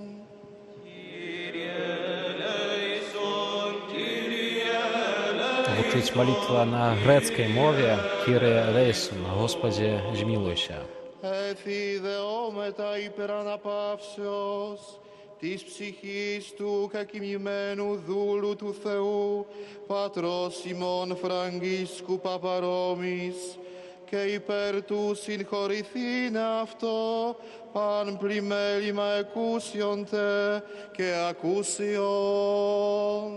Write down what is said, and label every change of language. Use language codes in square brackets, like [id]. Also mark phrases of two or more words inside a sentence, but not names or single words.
[be] Гучыць малітва на грэцкай мове [el] «Κύριε ελέησον», [be] Господи, змілуйся. [el] Εφη δεόμετα υπεραναπαύσεως της ψυχής του κακοιμημένου δούλου του Θεού, πατρός ημών Φραγκίσκου Παπαρόμης, και υπέρ του συγχωρηθήν αυτό, παν πλημέλημα εκούσιοντε και ακούσιον.